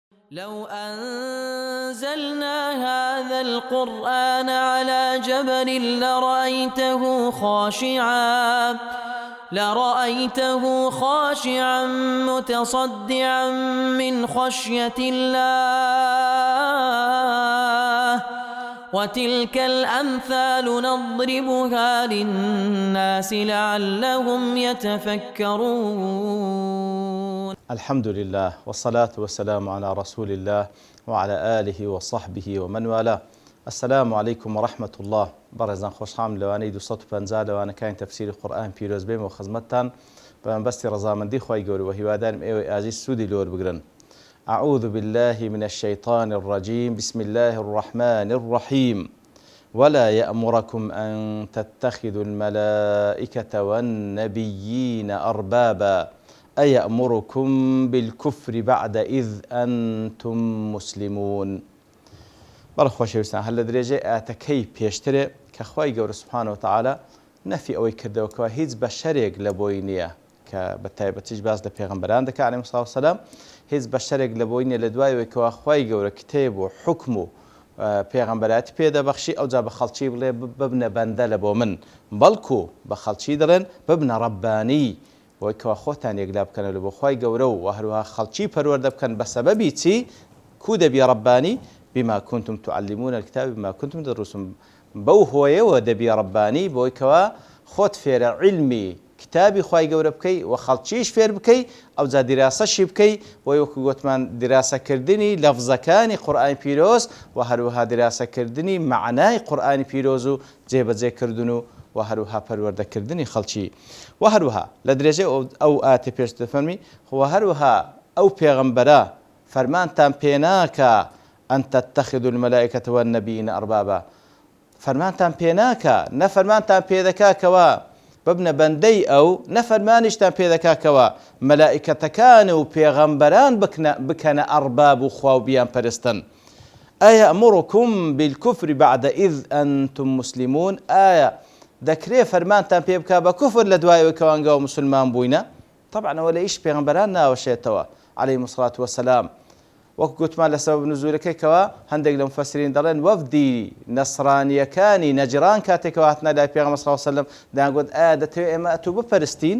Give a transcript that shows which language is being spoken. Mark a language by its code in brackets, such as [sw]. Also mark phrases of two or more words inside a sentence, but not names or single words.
[ar] لو أنزلنا هذا القرآن على جبل لرأيته خاشعا متصدعا من خشية الله وتلك الأمثال نضربها للناس لعلهم يتفكرون. الحمد لله والصلاة والسلام على رسول الله وعلى آله وصحبه ومن والاه. السلام عليكم ورحمة الله. [ckb] بەڕێزان خۆشحاڵم لەوانەی 250 لەوانەکانی تەفسیری قورئان پیرۆز بێمەوە خزمەتتان بە مەبەستی ڕەزامەندی خوای گەورە و هیوادارم ئێوەی ئاژی سوودی لۆر بگرن. [ar] أعوذ بالله من الشيطان الرجيم. بسم الله الرحمن الرحيم. ولا يأمركم أن تتخذوا الملائكة والنبيين أربابا أيأمركم بالكفر بعد إذ أنتم مسلمون. [ckb] بەڵێ خۆشەویستان، هەر لە درێژەی ئاەتەکەی پێشترێ کە خوای گەورە [ar] سوبحانە وتەعالە [ckb] نەفی ئەوەی کردەوە هیچ بەشەرێک لە بۆی نییە کە بە تایبەتیش باس لە پێغەمبەران دەکات [ar] عەلەیهیمۇ الصلاة والسلام. [ckb] هیچ بەشەرێک لە بۆی نییە لە دوایەوەی کەوا خوای گەورە کتێب و حوکم و پێغەمبەراتی پێدەبەخشی ئەوجا بە خەڵکی بڵێ ببنە بەندە لە بۆ من، بەڵکو بە خەڵکی دەڵێن ببنە ڕەببانی، بۆی کەوا خۆتان یەکلا بکەنە لە بۆ خوای گەورە و هەروەها خەڵکی پەروەردە بکەن بە سەبەبی چی؟ کو دەبی ڕەببانی؟ [ar] بما كنتم تعلمون الكتاب بما كنتم تدرسون. [ckb] بەو هۆیەوە دەبی ڕەببانی، بۆی کەوا خۆت فێرە علمی کتابی خوای گەورە بکەی و خەڵکیش فێر بکەی، ئەوجا دیراسەشی بکەی، بۆی وەکو گوتمان دیراسەکردنی لەفزەکانی قورئانی پیرۆز و هەروەها دیراسەکردنی معنای قورئانی پیرۆز و جێبەجێکردن و هەروەها پەروەردەکردنی خەڵکی. و هەروەها لە درێژەی ئەو ئاەتە پێش دەفەرمی و هەروەها ئەو پێغەمبەرە فەرمانتان پێناکە [ar] أن تتخذوا الملائكة والنبيين أربابا. [ckb] فرمانتان پێناکە، نەفەرمانتان پێدەکاکەوە ببنە بەندەی ئەو، نەفەرمانیشتان پێدەکاکەوە مەلائیکەتەکان و پێغەمبەران بکەنە ئەرباب و خوا و بیان پەرستن. [ar] أيأمركم بالكفر بعد إذ أنتم مسلمون. [ckb] ئایا دەکرێ فەرمانتان پێ بکا بە کوفر لە دوایەوەی کەوانگەوە مسلمان بووینە؟ طبعا ئەوە لە ئیش پێغەمبەران ناوەشێتەوە [ar] عەلەیهیمۇ الصلاة والسلام. [ckb] وەکو گوتمان لە سەبەب نزولەکەیەوە هەندێک لە مفەسرین دەڵێن وەفدی نەسرانیەکانی نەجران کاتێکەوە هاتنە لای پێغەمبەر [ar] صلی الله علیه و سلم [ckb] دەیانگوت ئایا دەتەوێت ئێمە ئەتوو بپەرستین؟